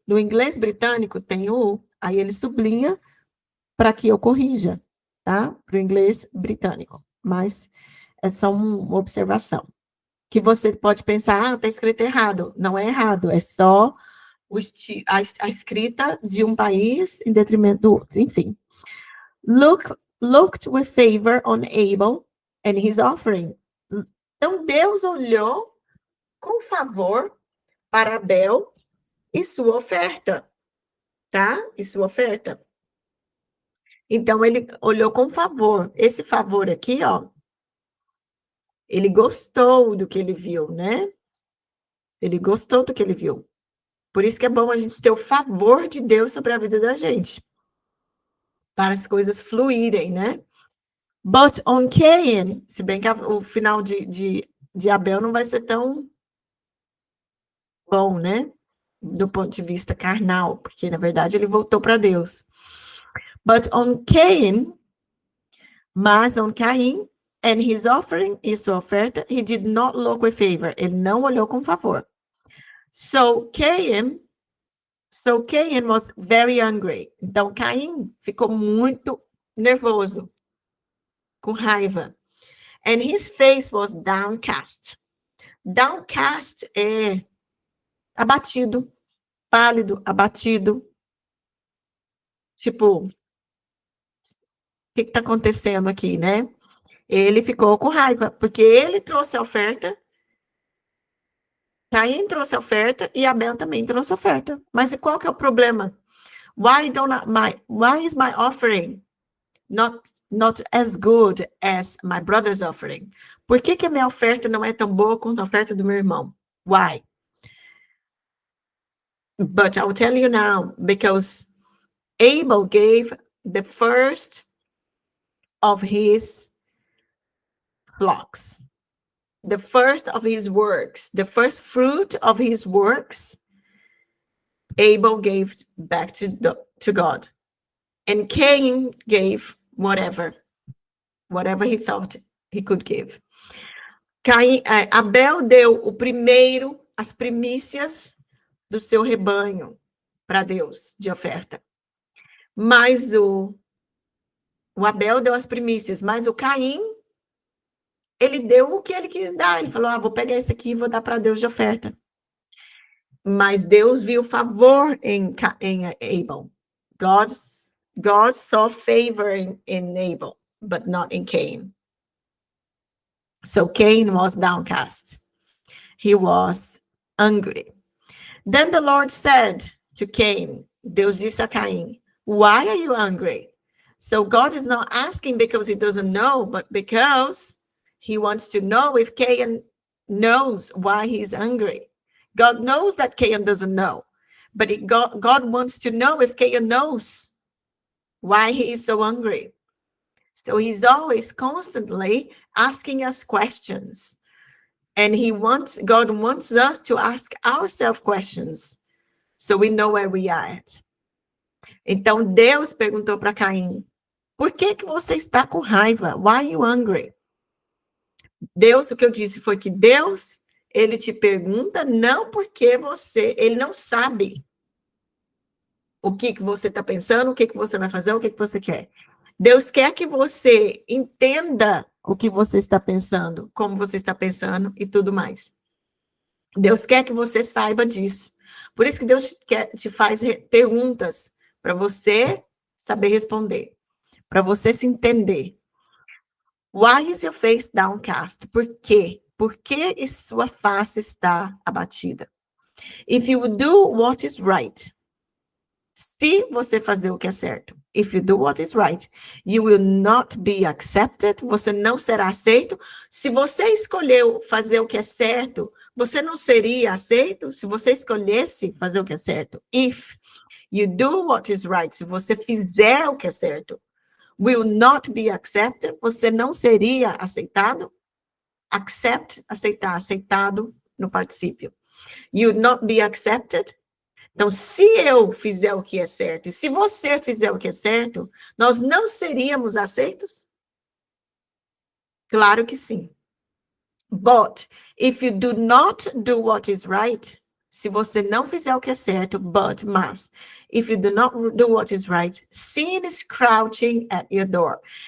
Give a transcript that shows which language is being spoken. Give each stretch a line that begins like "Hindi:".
Portuguese: No inglês britânico tem o U. Aí ele sublinha para que eu corrija, tá? Para o inglês britânico. Mas é só uma observação. Que você pode pensar, tá escrito errado. Não é errado, é só a escrita de um país em detrimento do outro. Enfim.
English: Looked with favor on Abel and his offering.
Portuguese: Então, Deus olhou com favor para Abel e sua oferta, tá? E sua oferta. Então, ele olhou com favor. Esse favor aqui, ó, ele gostou do que ele viu, né? Ele gostou do que ele viu. Por isso que é bom a gente ter o favor de Deus sobre a vida da gente, para as coisas fluírem, né?
English: But on Cain,
Portuguese: se bem que o final de Abel não vai ser tão bom, né? Do ponto de vista carnal, porque na verdade ele voltou para Deus.
English: But on Cain, mas on Cain and his offering,
Portuguese: e sua oferta,
English: he did not look with favor.
Portuguese: Ele não olhou com favor.
English: So Cain was very angry.
Portuguese: Então Caim ficou muito nervoso, com raiva.
English: And his face was downcast.
Portuguese: Downcast é abatido, pálido, abatido. Tipo, o que está acontecendo aqui, né? Ele ficou com raiva, porque ele trouxe a oferta, Caim trouxe a oferta e Abel também trouxe a oferta. Mas qual que é o problema?
English: Why is my offering not as good as my brother's offering?
Portuguese: Por que a minha oferta não é tão boa quanto a oferta do meu irmão?
English: Why? But I'll tell you now, because Abel gave the first of his flocks, the first of his works, the first fruit of his works, Abel gave back to God. And Cain gave whatever he thought he could give.
Portuguese: Abel deu o primeiro, as primícias do seu rebanho para Deus de oferta. Mas o Abel deu as primícias, mas o Caim, ele deu o que ele quis dar. Ele falou, vou pegar esse aqui e vou dar para Deus de oferta. Mas Deus viu favor em Abel.
English: God saw favor in Abel, but not in Cain. So Cain was downcast. He was angry. Then the Lord said to Cain,
Portuguese: Deus disse a Caim,
English: why are you angry? So God is not asking because he doesn't know, but because he wants to know if Cain knows why he's angry. God knows that Cain doesn't know, but God wants to know if Cain knows why he is so angry. So he's always constantly asking us questions. And God wants us to ask ourselves questions so we know where we are at.
Portuguese: Então Deus perguntou para Caim, por que você está com raiva?
English: Why are you angry?
Portuguese: Deus, o que eu disse foi que Deus, ele te pergunta não porque ele não sabe o que você está pensando, o que você vai fazer, o que você quer. Deus quer que você entenda o que você está pensando, como você está pensando e tudo mais. Deus quer que você saiba disso. Por isso que Deus te faz perguntas para você saber responder, para você se entender.
English: Why is your face downcast?
Portuguese: Por quê? Por que sua face está abatida?
English: If you do what is right.
Portuguese: Se você fazer o que é certo.
English: If you do what is right, you will not be accepted.
Portuguese: Você não será aceito. Se você escolheu fazer o que é certo, você não seria aceito se você escolhesse fazer o que é certo.
English: If you do what is right,
Portuguese: se você fizer o que é certo,
English: will not be accepted,
Portuguese: você não seria aceitado. Accept, aceitar, aceitado no particípio.
English: You will not be accepted.
Portuguese: Então, se eu fizer o que é certo, e se você fizer o que é certo, nós não seríamos aceitos? Claro que sim.
English: But, if you do not do what is right,
Portuguese: se você não fizer o que é certo, mas,
English: if you do not do what is right, sin is crouching at your door.